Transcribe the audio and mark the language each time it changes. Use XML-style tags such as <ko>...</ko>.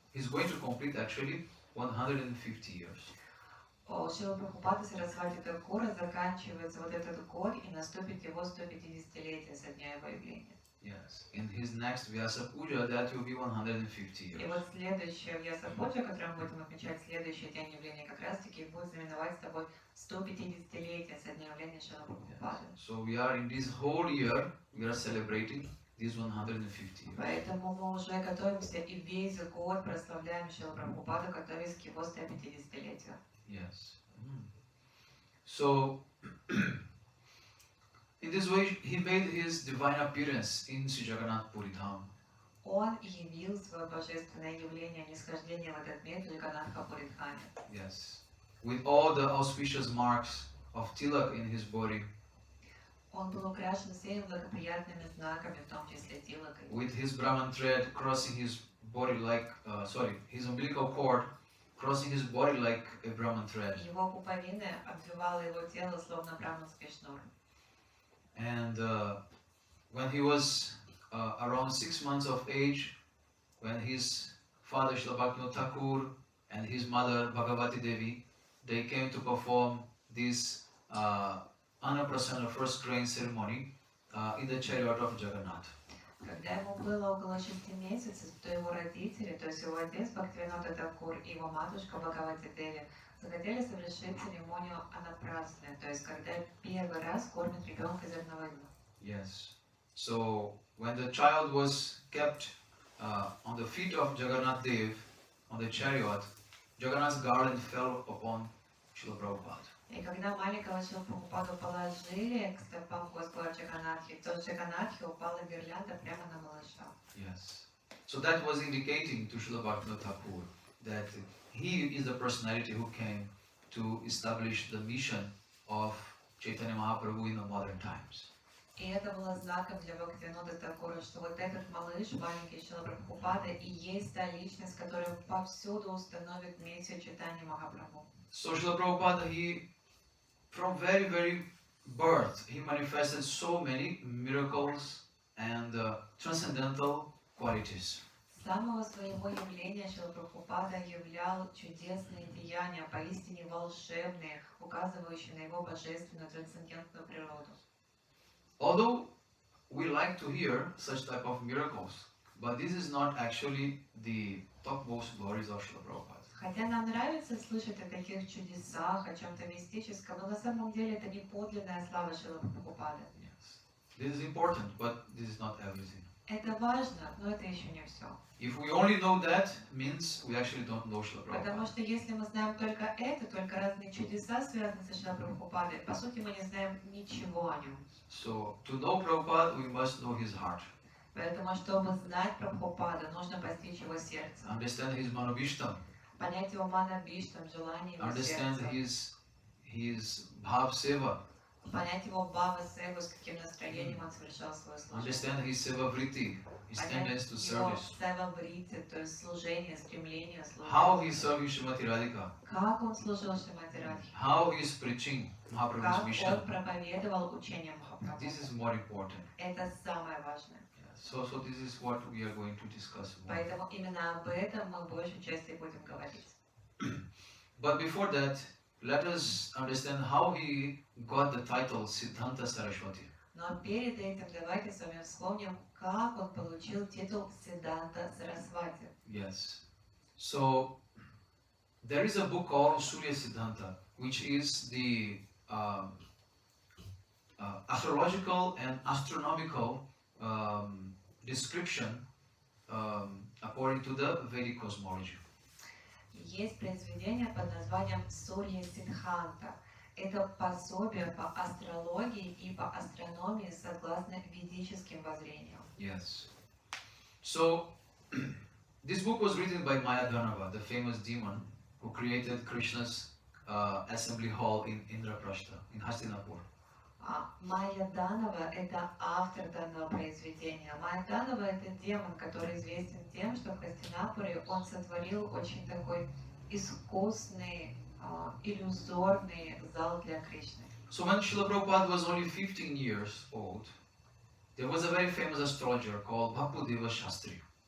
<en>He's going to complete actually 150 years.</en> <ru>У Шрилы Прабхупады Сарасвати Такура заканчивается вот этот год, и наступит его 150-летие со дня его явления.</ru> <en>Yes. In his next Vyasa Puja, that will be 150</en> <ru>И</ru> <en>years.</en> <ru>вот следующая Вьяса Пуджа, которую мы будем отмечать следующий день явления, как раз таки будет знаменовать с тобой 150-летие со дня явления Шрилы Прабхупады.</ru> <en>So we are in this whole year, we are celebrating these 150 years.</en> <ru>Поэтому мы уже готовимся и весь год прославляем Шрилу Прабхупаду, готовясь к его 150-летию.</ru> <en>Yes. So, in this way, he made his divine appearance in Sri Jagannath Puri Dham.</en> <ru>Он явил свое божественное явление нисхождения в этот мир в Джаганнатха-Пуридхаме.</ru> <en>Yes. With all the auspicious marks of tilak in his body,</en> <ru>Он был украшен всеми благоприятными знаками, в том числе тилакой.</ru> <en>with his Brahman thread crossing his body like, his umbilical cord crossing his body like a Brahman thread.</en> <ru>Его пуповины обвивало его тело, словно браманский шнур.</ru> <en>And when he was around 6 months of age, when his father Srila Bhakti Thakur and his mother Bhagavati Devi, they came to perform this Annaprasana first grain ceremony in the chariot of Jagannath.</en> <ru>Когда ему было около 6 месяцев, то его родители, то есть его отец Бхактивинода Такур и его матушка Бхагавати Деви, захотели совершить церемонию анапрасны, то есть когда первый раз кормят ребенка зерновыми.</ru> <en>Yes. So when the child was kept on the feet of Jagannath Dev on the chariot, Jagannath's garland fell upon Srila Prabhupada.</en> <ru>И когда маленького Шрилу Прабхупаду положили к стопам Господа Джаганнатхи, то с Джаганнатхи упала гирлянда прямо на малыша.</ru> <en>Yes. So that was indicating to Srila Bhakti Thakur that he is the personality who came to establish the mission of Chaitanya Mahaprabhu in the modern times.</en> <ru>И это было знаком для Бхактивинода Такура, что вот этот малыш, маленький Шрила Прабхупада, и есть та личность, которая повсюду установит миссию Чайтаньи Махапрабху.</ru> <en>So Srila Prabhupada, he from very birth, he manifested so many miracles and transcendental qualities.</en> <ru>С самого своего явления Шрила Прабхупада являл чудесные деяния, поистине волшебные, указывающие на его божественную трансцендентную природу.</ru> <en>Although we like to hear such type of miracles, but this is not actually the topmost glories of Srila Prabhupada.</en> <ru>Хотя нам нравится слышать о таких чудесах, о чем-то мистическом, но на самом деле это не подлинная слава Шрилы Прабхупады.</ru> <en>Yes. This is important, but this is not everything.</en> <ru>Это важно, но это еще не все.</ru> <en>If we only know that, means we actually don't know Srila</en> <ru>Потому</ru> <en>Prabhupada.</en> <ru>что если мы знаем только это, только разные чудеса, связанные со Шрилой Прабхупадой, по сути мы не знаем ничего о нем.</ru> <en>So to know Prabhupada, we must know his heart,</en> <ru>Поэтому, чтобы знать Прабхупада, нужно постичь его сердце,</ru> <en>understand his manobhishtam,</en> <ru>понять его манабхиштам, желание его</ru> <en>understand</en> <ru>сердца,</ru> <en>his bhav seva,</en> <ru>понять его бхава севу, с каким настроением он совершал свое служение,</ru> <en>understand his seva vritti, his tendency to</en> <ru>понять его</ru> <en>service,</en> <ru>сева врити, то есть служение, стремление</ru> <en>how</en> <ru>служить,</ru> <en>he served Srimati Radhika,</en> <ru>как он служил Шримати Радхе,</ru> <en>how he is preaching Mahaprabhu's</en> <ru>как он</ru> <en>mission.</en> <ru>проповедовал учение Махапрабху.</ru> <en>This is more important.</en> <ru>Это самое важное.</ru> <en>So this is what we are going to discuss more.</en> <ru>Поэтому именно об этом мы в большей части будем говорить.</ru> <en>But before that, let us understand how he got the title Siddhanta Saraswati.</en> <ru>Но перед этим давайте с вами вспомним, как он получил титул Сиддханта Сарасвати.</ru> <en>Yes. So there is a book called Surya Siddhanta, which is the astrological and astronomical description according to the Vedic cosmology.</en> <ru>Есть произведение под названием Сурья Сиддханта. Это пособие по астрологии и по астрономии согласно ведическим воззрениям.</ru> <en>Yes. So this book was written by Mayadhanava, the famous demon who created Krishna's assembly hall in Indraprastha, in Hastinapur.</en> <ru>Майя Данова – это автор данного произведения. Майя Данова – это демон, который известен тем, что в Хастинапуре он сотворил очень такой искусный, иллюзорный зал для Кришны.</ru> <en>So when Srila Prabhupada was only 15 years old, there was a very famous astrologer called Bhakti Shastri.</en>